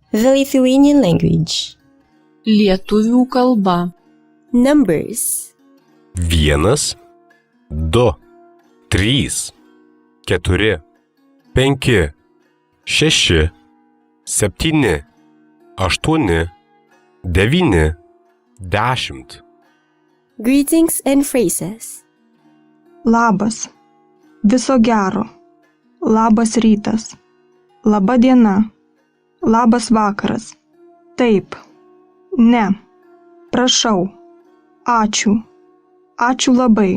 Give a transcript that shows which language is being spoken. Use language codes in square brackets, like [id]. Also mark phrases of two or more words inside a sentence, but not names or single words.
[en] The Lithuanian language. [lt] Lietuvių kalba. [en] Numbers. 1, 2, 3, 4, 5, 6, 7, 8, 9, 10. Greetings and phrases. [lt] Labas. Viso gero. Labas rytas. Laba diena. Labas vakaras. Taip. Ne. Prašau. Ačiū. Ačiū labai.